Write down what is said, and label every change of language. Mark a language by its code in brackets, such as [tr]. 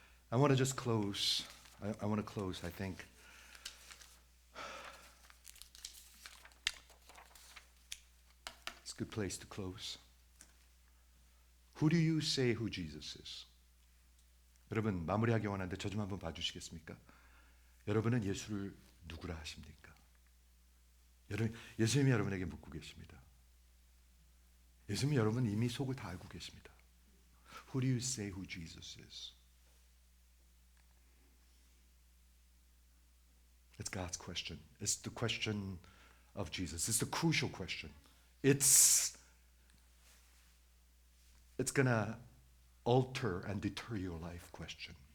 [en] I want to just close. I want to close, I think. It's a good place to close. Who do you say who Jesus is? [ko] 여러분, 마무리하기 원하는데 저 좀 한번 봐주시겠습니까? 여러분은 예수를 누구라 하십니까? 예수님이 여러분에게 묻고 계십니다. 예수님이 여러분 이미 속을 다 알고 계십니다. [en] Who do you say who Jesus is? It's God's question. It's the question of Jesus. It's the crucial question. It's gonna alter and deter your life question.